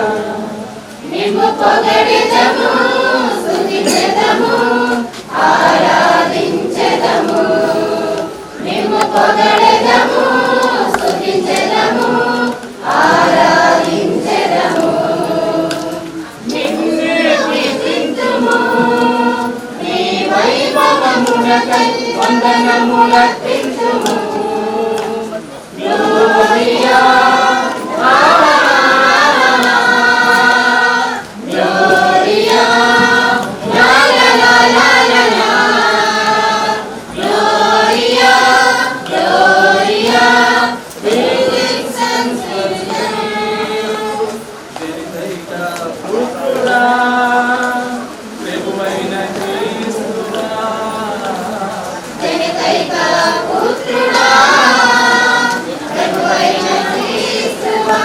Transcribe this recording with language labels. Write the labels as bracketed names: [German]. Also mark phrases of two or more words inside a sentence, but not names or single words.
[Telugu] నిమ్ము పొగడెదము స్తుతించెదము ఆరాధించెదము నిమ్ము పొగడెదము స్తుతించెదము ఆరాధించెదము నిన్నే కీర్తింతుము నీ వైభవమునకై వందనములర్పింతుము [Latin] Gloria Gloria, la la la la la la. Gloria, Gloria, [English] blessings and [Telugu] జనితైక పుత్రుడా ప్రభువైన క్రీస్తుడా జనితైక పుత్రుడా ప్రభువైన క్రీస్తువా